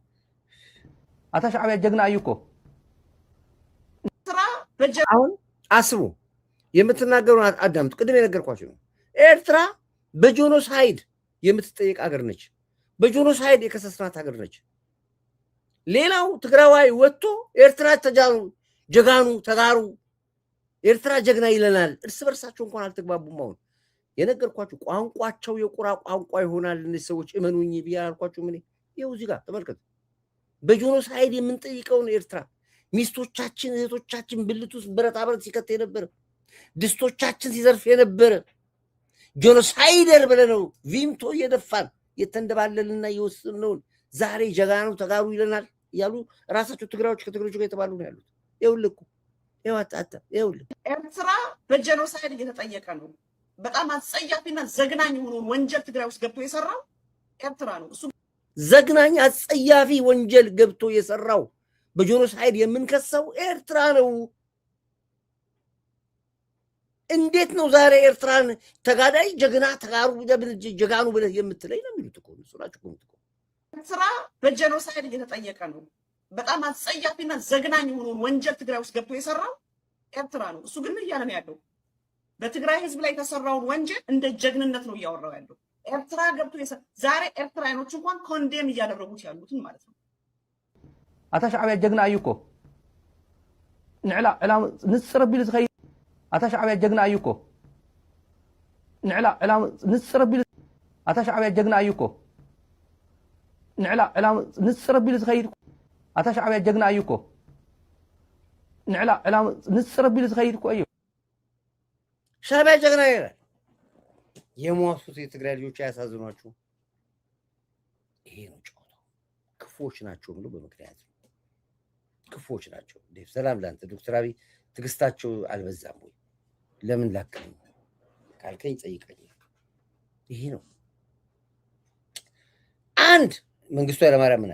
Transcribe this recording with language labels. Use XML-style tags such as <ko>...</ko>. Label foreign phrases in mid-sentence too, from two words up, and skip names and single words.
<ti>አታ ሻዕቢያ ጀግና እዩ እኮ</ti> <am>ኤርትራ አሁን አስቡ፣ የምትናገሩን አዳምጡ። ቅድም የነገርኳችሁ ነው። ኤርትራ በጄኖሳይድ የምትጠየቅ ሀገር ነች። በጄኖሳይድ የከሰስናት ሀገር ነች። ሌላው ትግራዋይ ወጥቶ ኤርትራ</am> <ti>ጀጋኑ ተጋሩ</ti> <am>ኤርትራ ጀግና ይለናል። እርስ በርሳቸው እንኳን አልተግባቡም። አሁን የነገርኳችሁ ቋንቋቸው የቁራ ቋንቋ ይሆናል። እነዚህ ሰዎች እመኑኝ ብዬ አልኳችሁ። ምን ይኸው እዚህ ጋር ተመልከቱ። በጄኖሳይድ የምንጠይቀውን ኤርትራ ሚስቶቻችን፣ እህቶቻችን ብልት ውስጥ ብረታ ብረት ሲከት የነበረ ድስቶቻችን ሲዘርፍ የነበረ ጄኖሳይደር ብለነው ቪምቶ እየደፋን የተንደባለልና የወሰነውን ዛሬ</am> <ti>ጀጋኑ ተጋሩ</ti> <am>ይለናል እያሉ ራሳቸው ትግራዮች ከትግሮች ጋር የተባሉ ነው ያሉት። ይኸውልህ እኮ ይኸውልህ ኤርትራ በጄኖሳይድ እየተጠየቀ ነው። በጣም አጸያፊና ዘግናኝ የሆነውን ወንጀል ትግራይ ውስጥ ገብቶ የሰራው ኤርትራ ነው። እሱ ዘግናኝ አጸያፊ ወንጀል ገብቶ የሰራው በጄኖሳይድ የምንከሰው ኤርትራ ነው። እንዴት ነው ዛሬ ኤርትራን</am> <ti>ተጋዳይ ጀግና ተጋሩ ጀጋኑ</ti> <am>ብለህ የምትለኝ ነው የሚሉት እኮ እሱ ናቸው እኮ። ኤርትራ በጄኖሳይድ እየተጠየቀ ነው። በጣም አጸያፊና ዘግናኝ የሆነውን ወንጀል ትግራይ ውስጥ ገብቶ የሰራው ኤርትራ ነው። እሱ ግን ምን እያለ ነው ያለው? በትግራይ ህዝብ ላይ የተሰራውን ወንጀል እንደ ጀግንነት ነው እያወራው ያለው። ኤርትራ ገብቶ ዛሬ ኤርትራውያኖች እንኳን ኮንዴም እያደረጉት ያሉትን ማለት ነው።</am> <ti>አታ ሻዕቢያ ጀግና እዩ እኮ ንዕላ ዕላም ንፅር ቢሉ ዝኸይድ አታ ሻዕቢያ ጀግና እዩ እኮ ንዕላ ዕላም ንፅር ቢሉ አታ ሻዕቢያ ጀግና እዩ እኮ ንዕላ ዕላም ንፅር ቢሉ ዝኸይድ አታ ሻዕቢያ ጀግና እዩ እኮ ንዕላ ዕላም ንፅር ቢሉ ዝኸይድ እኮ እዩ።</ti> <am>ሻዕቢያ ጀግና ይላል። የሟሱት የትግራይ ልጆች አያሳዝኗችሁ? ይሄ ነው ጨዋታው። ክፉዎች ናቸው ብሎ በምክንያት ክፉዎች ናቸው። ሰላም ላንተ ዶክተር አብይ ትዕግስታቸው አልበዛም ወይ? ለምን ላከኝ ካልከኝ ጠይቀኝ። ይሄ ነው አንድ መንግስቱ ኃይለማርያም ምን አለ?</am>